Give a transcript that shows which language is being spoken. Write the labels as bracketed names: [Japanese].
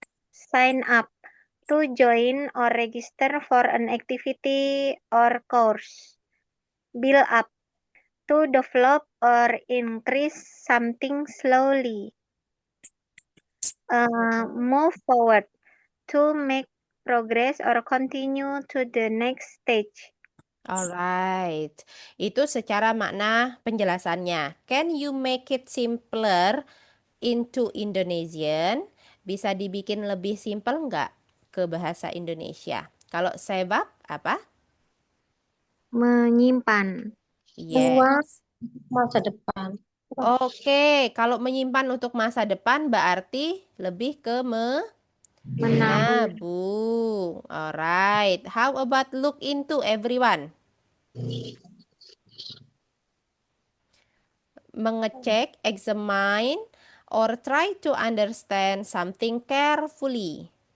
[English] Sign up, to join or register for an activity or course. Build up, to develop or increase something slowly. Move forward, to make progress or continue to the next stage. Alright, [Indonesian] itu secara makna penjelasannya. [English] Can you make it simpler into Indonesian? [Indonesian] Bisa dibikin lebih simpel nggak ke bahasa Indonesia? Kalau save up apa? Menyimpan. [English] Yes. [Indonesian] Masa depan. Oke, kalau menyimpan untuk masa depan berarti lebih ke Menabung. Nabung. [English] Alright. How about look into, everyone? [Indonesian] Mengecek, [English] examine, or try to understand something carefully.